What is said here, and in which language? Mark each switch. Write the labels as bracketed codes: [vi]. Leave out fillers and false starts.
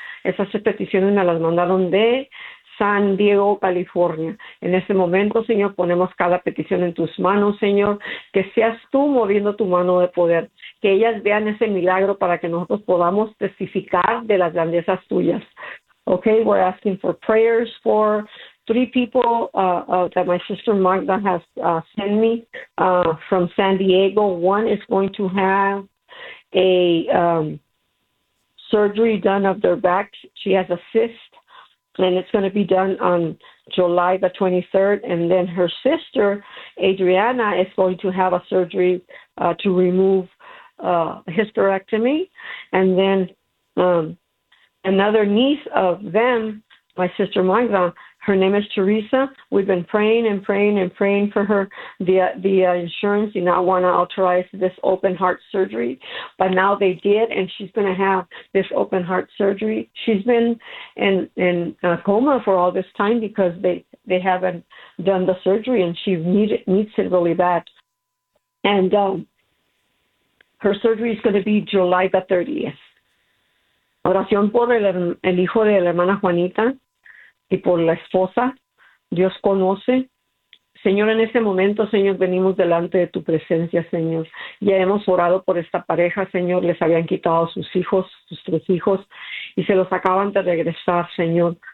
[es] Esas peticiones me las mandaron de San Diego, California. En este momento, Señor, ponemos cada petición en tus manos, Señor, que seas tú moviendo tu mano de poder, que ellas vean ese milagro para que nosotros podamos testificar de las grandezas tuyas. [en] Okay, we're asking for prayers for three people that my sister Magda has sent me from San Diego. One is going to have a surgery done of their back. She has a cyst, and it's going to be done on July the 23rd. And then her sister, Adriana, is going to have a surgery to remove hysterectomy. And then another niece of them, my sister Magda, her name is Teresa. We've been praying for her. The insurance did not want to authorize this open heart surgery, but now they did, and she's going to have this open heart surgery. She's been in a coma for all this time because they haven't done the surgery, and she needs it really bad. And her surgery is going to be July the 30th. [es] Oración por el hijo de la hermana Juanita y por la esposa. Dios conoce. Señor, en este momento, Señor, venimos delante de tu presencia, Señor. Ya hemos orado por esta pareja, Señor. Les habían quitado sus hijos, sus tres hijos, y se los acaban de regresar, Señor.